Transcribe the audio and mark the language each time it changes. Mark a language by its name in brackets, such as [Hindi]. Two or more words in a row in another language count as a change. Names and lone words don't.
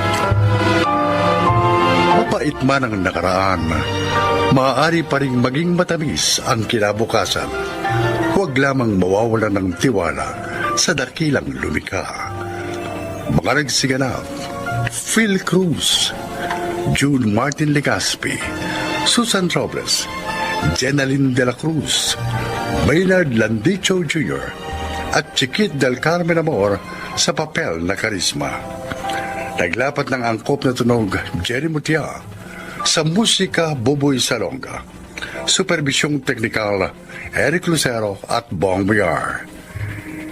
[Filipino] Mapait man ang nakaraan, maaari pa rin maging matamis ang kinabukasan. Huwag lamang mawawalan ng tiwala sa dakilang lumikha. Mga nagsiganap, Phil Cruz, June Martin Legaspi, Susan Robles, Jenaline de la Cruz, Maynard Landicho Jr., at Chiquit del Carmen Amor sa papel na Karisma. Naglapat ng angkop na tunog Jerry Mutia, sa musika Buboy Salonga, superbisyong teknikal Eric Lucero at Bong Biar.